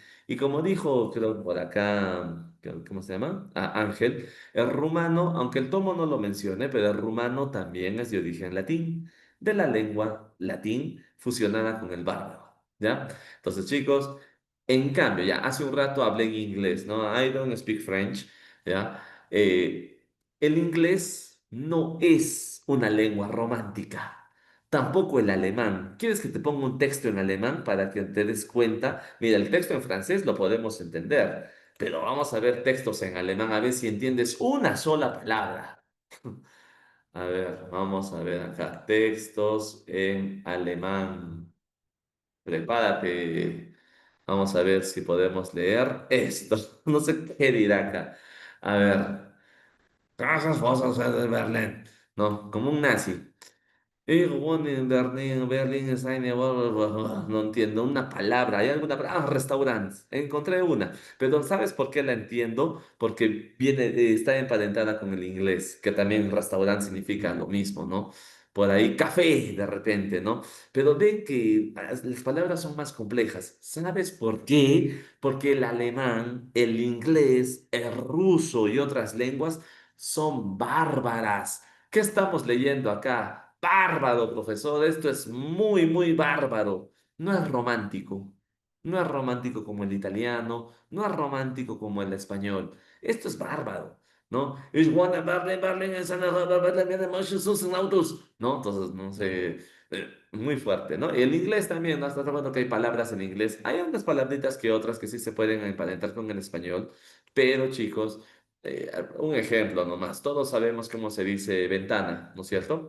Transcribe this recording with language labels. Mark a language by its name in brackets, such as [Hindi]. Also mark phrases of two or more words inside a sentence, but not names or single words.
[Spanish] Y como dijo, creo por acá, ¿cómo se llama? Ángel, el rumano, aunque el tomo no lo mencione, pero el rumano también es de origen latín, de la lengua latín fusionada con el bárbaro, ¿ya? Entonces, chicos, en cambio, ya hace un rato hablé en inglés, ¿no? [English] I don't speak French, [Spanish] ¿ya? El inglés no es una lengua romántica. Tampoco el alemán. ¿Quieres que te ponga un texto en alemán para que te des cuenta? Mira, el texto en francés lo podemos entender, pero vamos a ver textos en alemán a ver si entiendes una sola palabra. A ver, vamos a ver acá. Textos en alemán. Prepárate. Vamos a ver si podemos leer esto. No sé qué dirá acá. A ver. Casas Fosas de Berlín. No, como un nazi. [German] Ich wohne in Berlin, Berlin ist eine... [Spanish] No entiendo una palabra. ¿Hay alguna palabra? Ah, restaurantes. Encontré una. Pero ¿sabes por qué la entiendo? Porque viene, está emparentada con el inglés, que también restaurante significa lo mismo, ¿no? Por ahí café de repente, ¿no? Pero ven que las palabras son más complejas. ¿Sabes por qué? Porque el alemán, el inglés, el ruso y otras lenguas son bárbaras. ¿Qué estamos leyendo acá? Bárbaro, profesor, esto es muy, muy bárbaro. No es romántico. No es romántico como el italiano, no es romántico como el español. Esto es bárbaro, ¿no? [German] Ich wohne in Berlin, Berlin ist eine Berlin mit muchos Autos, ¿no? [Spanish] Entonces, no sé, muy fuerte, ¿no? Y el inglés también, ¿no? Estás hablando que hay palabras en inglés. Hay unas palabritas que otras que sí se pueden emparentar con el español, pero chicos, un ejemplo nomás. Todos sabemos cómo se dice ventana, ¿no es cierto?